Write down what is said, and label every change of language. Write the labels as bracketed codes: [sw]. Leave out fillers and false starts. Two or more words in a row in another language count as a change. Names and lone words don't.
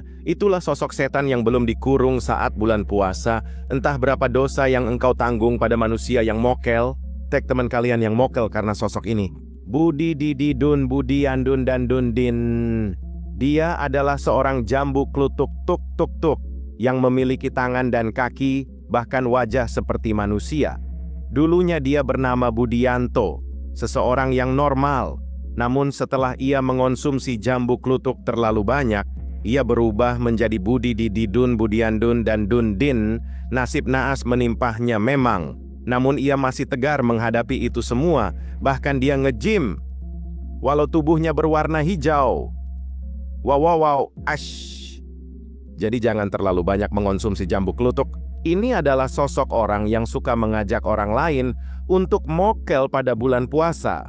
[id] Itulah sosok setan yang belum dikurung saat bulan puasa. Entah berapa dosa yang engkau tanggung pada manusia yang mokel. Tag teman kalian yang mokel karena sosok ini. Budi Didi Dun Budi Andun dan Dundin. Dia adalah seorang jambu klutuk tuk tuk tuk yang memiliki tangan dan kaki, bahkan wajah seperti manusia. Dulunya dia bernama Budianto, seseorang yang normal. Namun setelah ia mengonsumsi jambu klutuk terlalu banyak, ia berubah menjadi Budi Dididun, Budiandun, dan Dundin. Nasib naas menimpahnya memang. Namun ia masih tegar menghadapi itu semua, bahkan dia nge-gym. Walau tubuhnya berwarna hijau. Wow, ash. Jadi jangan terlalu banyak mengonsumsi jambu klutuk. Ini adalah sosok orang yang suka mengajak orang lain untuk mokel pada bulan puasa.